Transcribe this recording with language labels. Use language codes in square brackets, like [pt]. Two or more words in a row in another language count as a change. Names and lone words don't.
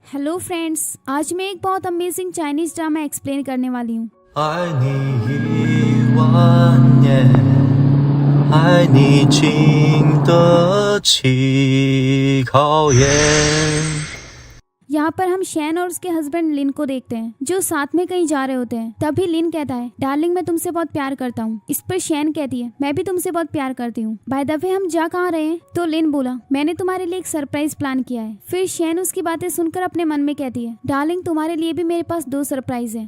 [en] hello friends, [hi] आज मैं एक बहुत [en] amazing Chinese drama [hi] एक्सप्लेन करने वाली हूँ। [zh] 爱你1万年，爱你经得起考验。 [hi] यहाँ पर हम शैन और उसके हस्बैंड लिन को देखते हैं जो साथ में कहीं जा रहे होते हैं। तभी लिन कहता है, डार्लिंग मैं तुमसे बहुत प्यार करता हूँ। इस पर शैन कहती है, मैं भी तुमसे बहुत प्यार करती हूँ। [en] by the way [hi] हम जा कहाँ रहे हैं? तो लिन बोला, मैंने तुम्हारे लिए एक [en] surprise plan [hi] किया है। फिर शैन उसकी बातें सुनकर अपने मन में कहती है, डार्लिंग तुम्हारे लिए भी मेरे पास 2 सरप्राइज है।